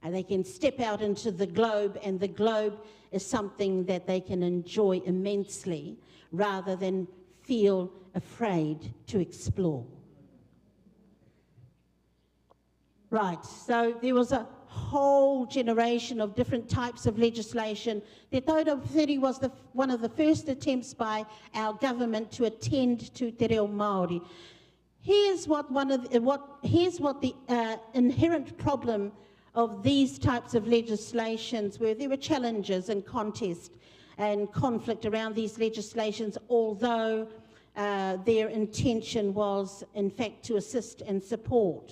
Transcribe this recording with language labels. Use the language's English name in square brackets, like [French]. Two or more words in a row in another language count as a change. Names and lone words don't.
[English] And they can step out into the globe, and the globe is something that they can enjoy immensely rather than feel afraid to explore. Right, so there was a whole generation of different types of legislation. Decade of 30 was one of the first attempts by our government to attend to te reo Māori. Here's what the inherent problem of these types of legislations were. There were challenges and contest and conflict around these legislations, although their intention was, in fact, to assist and support.